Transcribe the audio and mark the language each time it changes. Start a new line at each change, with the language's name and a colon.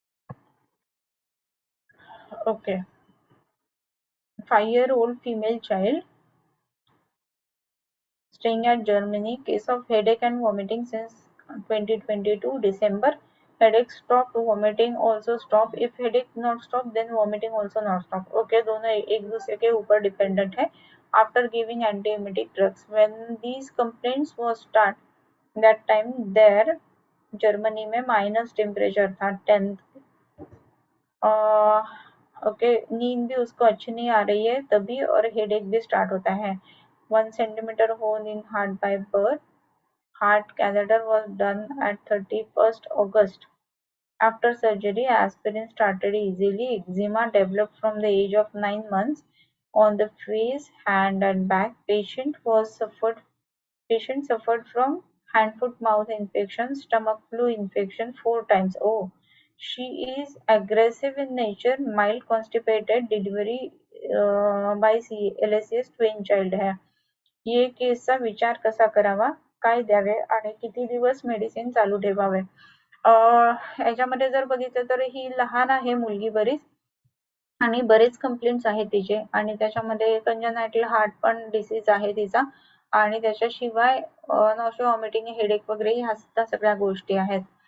English: Okay, 5-year-old female child staying at Germany, case of headache and vomiting since 2022 December. Headache stopped, vomiting also stopped. If headache not stop, then vomiting also not stop.
Hindi: Okay, दोनों एक दूसरे के ऊपर dependent है.
English: After giving antiemetic drugs, when these complaints was start, that time there
Hindi: Germany में minus temperature था 10th। Okay, नींद भी उसको अच्छी नहीं आ रही है तभी, और हेडेक भी स्टार्ट होता है।
English: 1 centimeter hole in heart by birth. Heart catheter was done at 31st August. After surgery, aspirin started easily. Eczema developed from the age of 9 months on the face, hand and back. Patient suffered from hand, foot, mouth infection, stomach flu infection 4 times. Oh, she is aggressive in nature, mild constipated, delivery by LSS, twin child है.
Marathi: ये केसचा विचार कसा करावा, काय द्यावे आणि किती दिवस मेडिसिन चालू ठेवावे. याच्यामध्ये जर बघितलं तर ही लहान आहे मुलगी बरीच, आणि बरेच कंप्लेंट्स आहेत तिचे, आणि त्याच्यामध्ये कंजनायटल हार्ट पण डिसीज आहे तिचा, आणि त्याच्याशिवाय नॉशो, वॉमिटिंग, हेडेक वगैरे ह्या सुद्धा सगळ्या गोष्टी आहेत.